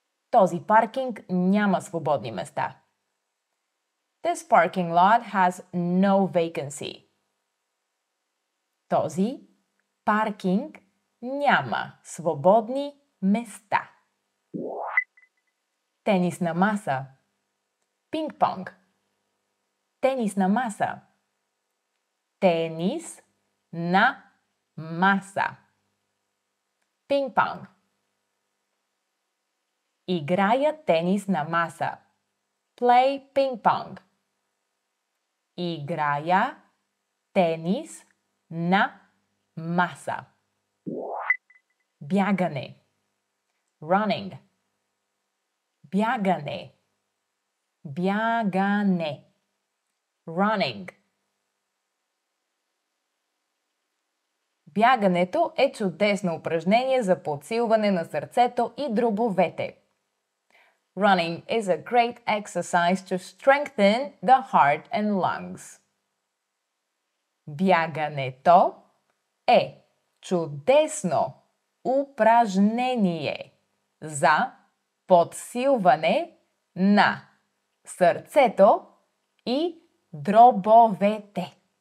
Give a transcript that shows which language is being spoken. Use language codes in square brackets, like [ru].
[bg] Този паркинг няма свободни места. [en] This parking lot has no vacancy. [bg] Този паркинг няма свободни места. Тенисна маса. Пинг-понг. Тенисна маса. Тенис на маса. Пинг-понг. Играя тенис на маса. [en] Play ping-pong. [bg] Играя тенис на маса. Бягане. [en] Running. [bg] Бягане. Бягане. [en] Running. [bg] Бягането е чудесно упражнение за подсилване на сърцето и дробовете. [en] Running is a great exercise to strengthen the heart and lungs. [bg] Бягането е чудесно упражнение за подсилване на сърцето и дробовете.